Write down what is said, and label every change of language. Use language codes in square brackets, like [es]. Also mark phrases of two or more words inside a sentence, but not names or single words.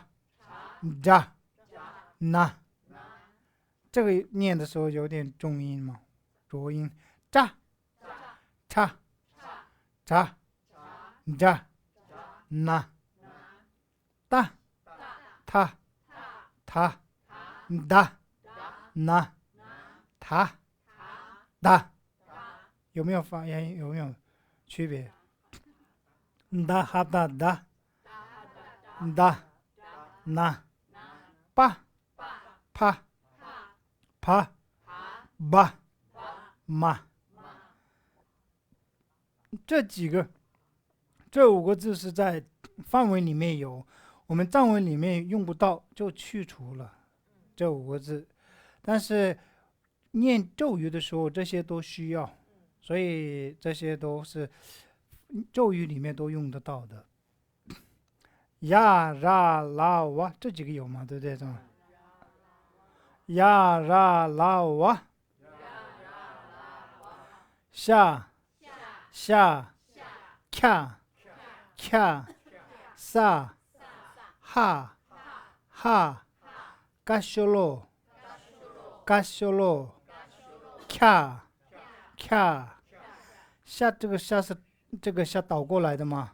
[zh] 扎那，这个念的时候有点重音嘛，浊音，扎叉扎扎那哒他他哒那他哒，有没有发音？有没有区别？哒哈哒哒哒那 pa pa pa ba ma，这5个字是在范文里面有，我们藏文里面用不到，就去除了这5个字。但是念咒语的时候，这些都需要，所以这些都是咒语里面都用得到的。呀 ra la wa 这几个有吗？对不对？这样。呀 ra la wa，下下卡卡萨哈哈嘎修罗嘎修罗卡卡，下这个下是这个下倒过来的吗？